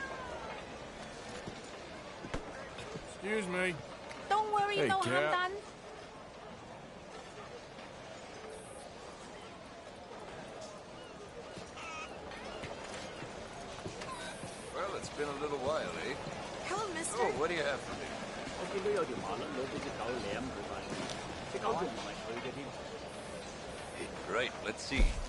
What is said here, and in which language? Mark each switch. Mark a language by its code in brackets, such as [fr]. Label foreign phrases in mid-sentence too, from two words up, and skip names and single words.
[en] Excuse me. Don't worry, Hey, no harm cat. done. Well, it's been a little while, eh? Hello, mister. Oh, what do you have for me? [yue] 我見到有條麻甩佬俾隻狗舐佢塊面，隻狗仲唔係佢嘅添。 [en] Right, let's see.